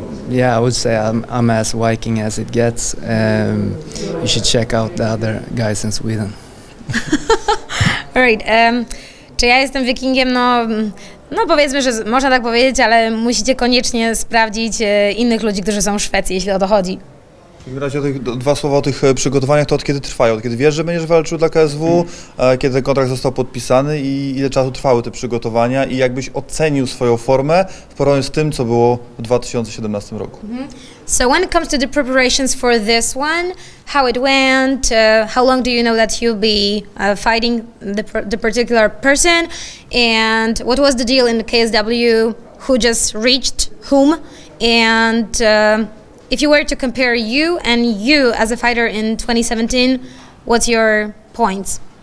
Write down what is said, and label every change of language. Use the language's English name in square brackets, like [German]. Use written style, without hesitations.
[English] I would say I'm as Viking as it gets. You should check out the other guys in Sweden. Alright. [Polish] Czy ja jestem wikingiem? No powiedzmy, że można tak powiedzieć, ale musicie koniecznie sprawdzić innych ludzi, którzy są w Szwecji, jeśli o to chodzi. W takim razie 2 słowa o tych przygotowaniach, to od kiedy trwają? Od kiedy wiesz, że będziesz walczył dla KSW, kiedy ten kontrakt został podpisany i ile czasu trwały te przygotowania i jakbyś ocenił swoją formę w porównaniu z tym, co było w 2017 roku? [English] So when it comes to the preparations for this one, how it went, how long do you know that you'll be fighting the particular person, and what was the deal in the KSW, who just reached whom, and if you were to compare you as a fighter in 2017, what's your points?